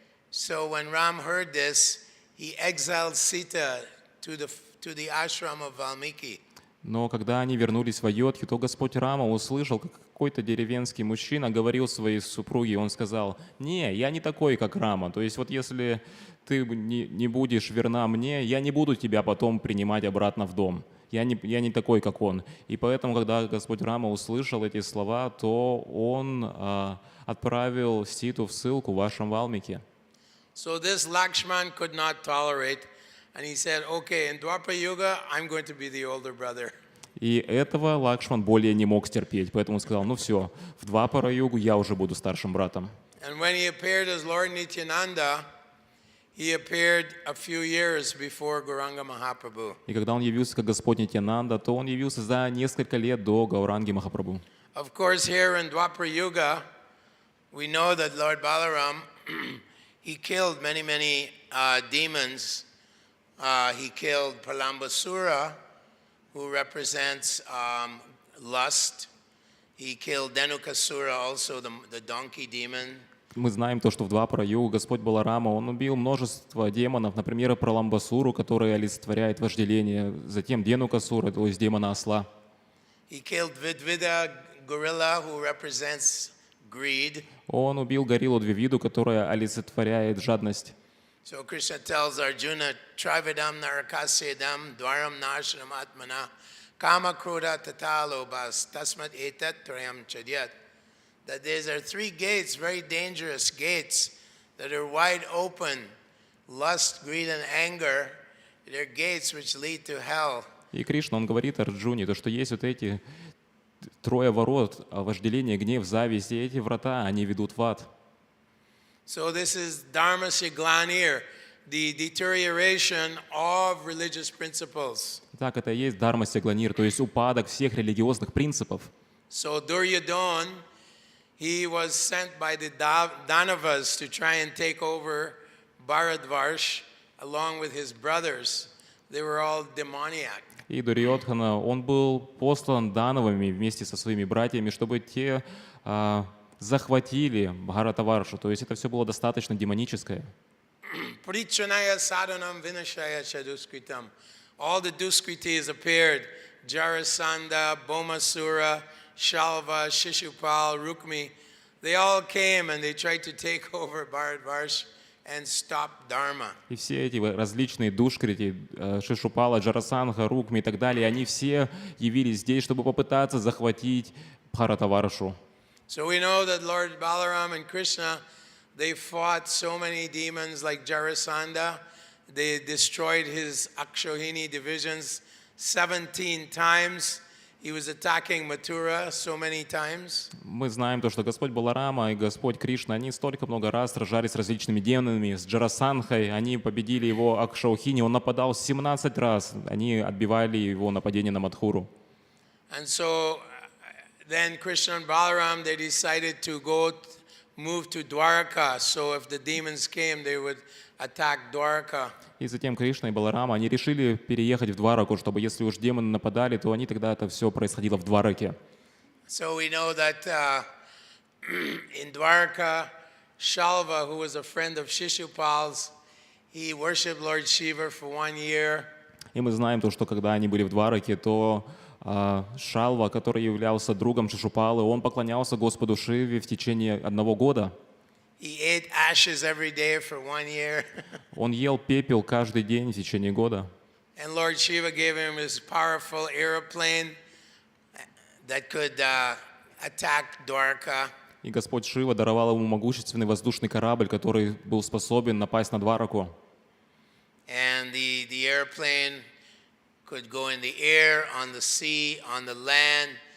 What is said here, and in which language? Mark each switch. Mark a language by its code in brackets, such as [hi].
[en] So when Ram heard this, he exiled Sita to the ashram of Valmiki. [ru] Но когда они вернулись в Айодхью, то Господь Рама услышал, как какой-то деревенский мужчина говорил своей супруге, он сказал: «Не, я не такой, как Рама. То есть вот если ты не будешь верна мне, я не буду тебя потом принимать обратно в дом. Я не такой, как он». И поэтому, когда Господь Рама услышал эти слова, то он отправил Ситу в ссылку в ашрам Валмики. [en] So this Lakshman could not tolerate, and he said, "Okay, in Dwapara Yuga, I'm going to be the older brother." [ru] И этого Лакшман более не мог стерпеть, поэтому он сказал: «Ну все, в Двапара-югу я уже буду старшим братом». [en] And when he appeared as Lord Nityananda, he appeared a few years before Gauranga Mahaprabhu. [ru] И когда он явился как Господь Нитьянанда, то он явился за несколько лет до Гауранги Махапрабху. [en] Of course, here in Dwapara Yuga, we know that Lord Balaram, he killed many demons. He killed Pralambasura, who represents lust. He killed Dhenukasura, also the donkey demon. [ru] Мы знаем то, что в Двапара-югу Господь Баларама, он убил множество демонов, например, Праламбасуру, который олицетворяет вожделение, затем Денукасура, то есть демона осла. [en] He killed Vidvida gorilla, who represents greed. [ru] Он убил гориллу Двивиду, которая олицетворяет жадность. [en] So Krishna tells Arjuna, [sa] Trividam narakasyadam dwaram nashram atmana kama krodha tatalobas tasmat etat trayam chadyat. [en] That there are three gates, very dangerous gates, that are wide open. Lust, greed and anger, they're gates which lead to hell. [ru] И Кришна, он говорит Арджуне, то, что есть вот эти трое ворот: вожделение, гнев, зависть, и эти врата, они ведут в ад. [en] So this is [sa] dharmasya glanir, [en] the deterioration of religious principles. [ru] Так, это и есть [sa] дharmasya glanir, [ru] то есть упадок всех религиозных принципов. [en] So Duryodhana, he was sent by the Danavas to try and take over Bharadvarsh along with his brothers. They were all demoniac. [ru] И Дурьодхана, он был послан Дановыми вместе со своими братьями, чтобы те захватили Бхаратаваршу. То есть это все было достаточно демоническое. [sa] Parichanaya sadhanam vinashaya chaduskritam. [en] All the duskritis appeared. Jarasandha, Bhaumasura, Shalva, Shishupal, Rukmi. They all came and they tried to take over Bharatvarsh and stop Dharma. [ru] И все эти различные душкрити, Шишупала, Джарасанха, Рукми и так далее, они все явились здесь, чтобы попытаться захватить Бхаратаваршу. [en] So we know that Lord Balaram and Krishna, they fought so many demons like Jarasandha. They destroyed his Akshohini divisions 17 times. He was attacking Mathura so many times. [ru] Мы знаем то, что Господь Баларама и Господь Кришна, они столько много раз сражались с различными демонами, с Джарасанхой, они победили его Акшаухини, он нападал 17 раз, они отбивали его нападение на Мадхуру. [en] And so then Krishna and Balaram, they decided to move to Dwaraka. So if the demons came, they would attack Dwaraka. [ru] И затем Кришна и Баларама, они решили переехать в Двараку, чтобы если уж демоны нападали, то они тогда это все происходило в Двараке. [en] So we know that in Dwaraka, Shalva, who was a friend of Shishupal's, he worshipped Lord Shiva for 1 year. [ru] И мы знаем то, что когда они были в Двараке, то Шалва, который являлся другом Шишупалы, он поклонялся Господу Шиве в течение 1 года. [en] He ate ashes every day for 1 year. [ru] Он ел пепел каждый день в течение года. [en] And Lord Shiva gave him his powerful airplane that could attack Dwarka. [ru] И Господь Шива даровал ему могущественный воздушный корабль, который был способен напасть на Двараку. [en] and the airplane could go in the air, on the sea, on the land.